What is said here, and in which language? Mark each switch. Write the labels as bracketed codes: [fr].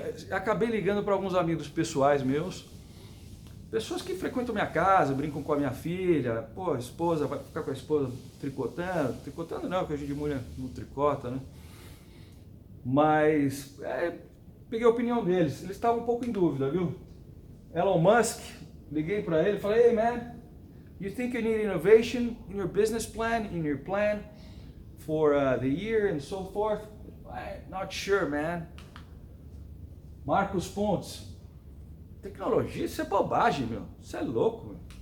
[pt] Acabei ligando para alguns amigos pessoais meus, pessoas que frequentam minha casa, brincam com a minha filha, pô, a esposa, vai ficar com a esposa tricotando não, porque a gente de mulher não tricota, né? Mas, peguei a opinião deles, eles estavam um pouco em dúvida, viu? [en] Elon Musk, [pt] liguei para ele e falei, [en] hey man, you think you need innovation in your business plan, in your plan for the year and so forth? I'm not sure, man. [pt] Marcos Pontes, tecnologia, isso é bobagem, meu. Isso é louco, meu.